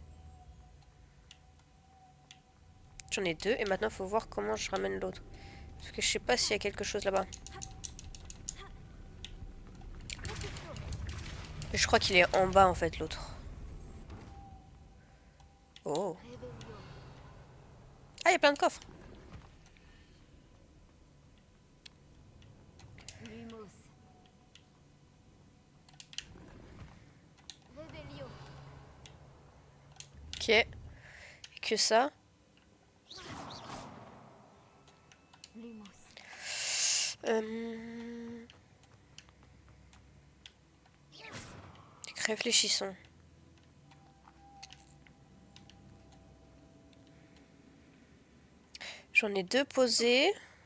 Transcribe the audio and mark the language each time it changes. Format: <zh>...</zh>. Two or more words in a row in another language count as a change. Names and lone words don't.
<fr>J'en ai 2 et maintenant il faut voir comment je ramène l'autre. Parce que je sais pas s'il y a quelque chose là-bas. Je crois qu'il est en bas en fait l'autre. Oh. Revelio. Ah, il y a plein de coffres. Lumos. Revelio. Ok. Et que ça. Lumos. Réfléchissons. J'en ai 2 posés.</fr>